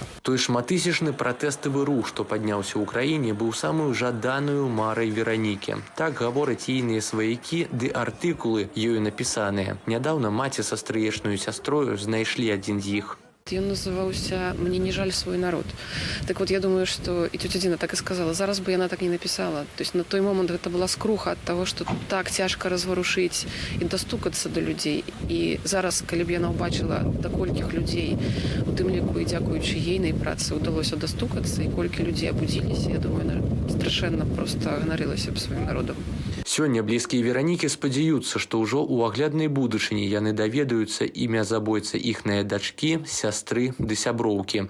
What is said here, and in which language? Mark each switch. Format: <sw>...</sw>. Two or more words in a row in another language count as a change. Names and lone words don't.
<be>Той шматысячны пратэставы рух, што падняўся ў краіне, быў самую жаданую марай Веранікі. Так гавораць ейныя сваякі ды артыкулы ёю напісаныя. Нядаўна маці са стрыечнаю сястрою знайшлі адзін з іх. Ён называўся «Мне не жаль свой народ».</be> <ru>Так вот, я думаю, что и тетя Дина так и сказала.</ru> <be>Зараз бы яна так не написала.</be> <ru>То есть на той момент</ru> <be>гэта была скруха</be> <ru>от того, что</ru> <be>так цяжка разварушыць і дастукацца до людзей. І зараз, калі б яна ўбачыла, да колькіх людзей, у тым ліку і дзякуючы ейнай працы, удалося дастукацца, і колькі людзей абудзіліся, я думаю, она страшэнна просто ганарылася б сваім народам. Сёння блізкія Веранікі спадзяюцца, што ўжо ў агляднай будучыні яны даведаюцца імя забойцы іхнае дачкі, сястры ды сяброўкі.</be>